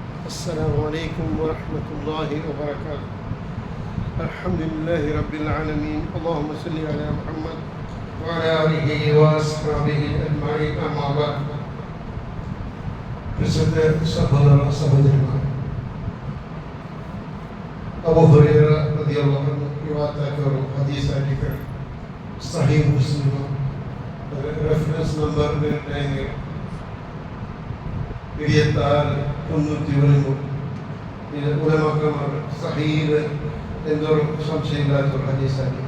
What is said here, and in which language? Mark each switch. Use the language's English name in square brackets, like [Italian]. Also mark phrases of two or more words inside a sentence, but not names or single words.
[Arabic] السلام عليكم ورحمة الله وبركاته. الحمد لله رب العالمين. اللهم صل على محمد وعلى آله وأصحابه أجمعين. أما بعد. [Malayalam] പ്രസിദ്ധ സഹോദരന്മാർ, അബൂ ഹുറൈറ [Arabic] رضي الله عنه [Malayalam] റിവായത്താക്കിയ ഒരു ഹദീസായിട്ട് സഹീഹ് മുസ്ലിം [English] reference number [Malayalam] 96 ഇത് ഉലമാക്കന്മാർ സഹീഹ് എന്നൊരു സംശയമില്ലാത്ത ഒരു ഹദീസാക്കി.